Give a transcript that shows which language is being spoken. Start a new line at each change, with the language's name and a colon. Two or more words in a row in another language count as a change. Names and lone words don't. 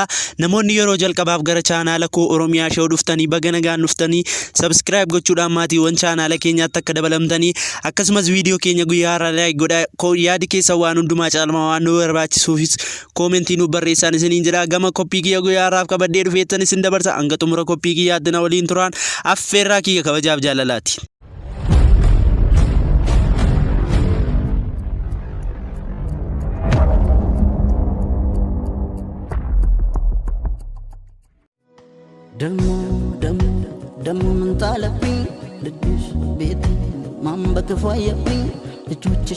Oromo: Namoonni yeroo jalqabaaf gara chaanaala koo Oromiyaa Show dhuftanii baga nagaan dhuftanii subscribe gochuudhaan maatiiwwan chaanaala keenyaatti akka dabalamtanii akkasumas viidiyoo keenya guyyaa har'aa like godhaa yaadi keessa waan hundumaa caalmaa waan nu barbaachisuufis koomentii nu barreessan isiniin jira. Gama koppii kiyya guyyaa har'aaf qabadhee dhufeettan isin dabarsa hanga xumura koppii kiyyaatti na waliin turaan affeerraa kiyya kabajaaf jaalalaati.
Amharic: ደሞ ደሞ ደሞ ምን ጣለብኝ ልጅሽ ቤቴ ማን በክፉ አየብኝ ልጆችሽ